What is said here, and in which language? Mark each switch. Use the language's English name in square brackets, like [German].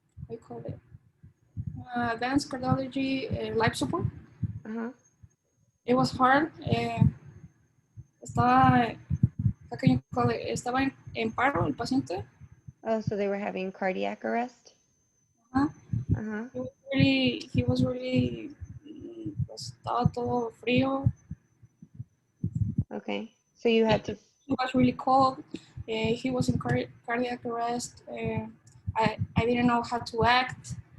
[English] I call it advanced cardiology life support. Uh-huh. It was hard. Estaba, how can you call it? [Spanish] Estaba en paro el paciente. [English] Oh, so they were having cardiac arrest? Uh-huh. Uh-huh. He was really, [Spanish] estaba todo frío. [English] Okay. So you had to. He was really cold. He was in cardiac arrest. I didn't know how to act.